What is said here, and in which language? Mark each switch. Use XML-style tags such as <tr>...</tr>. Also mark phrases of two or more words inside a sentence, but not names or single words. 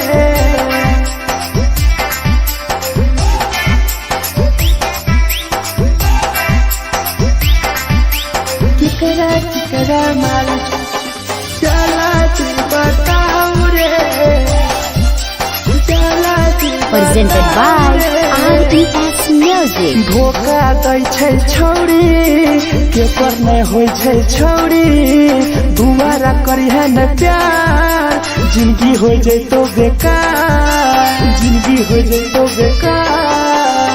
<mai>केकरा केकरा माल जला दी बताओ रे, जला दी</mai> <en>Presented by RES Music.</en> <mai>धोखा दै छै छौरी, केकर नै होइ छै छौरी, दुबारा करी है न प्यार, जिंदगी हो जैतो बेकार, जिंदगी हो जैतो बेकार।</mai>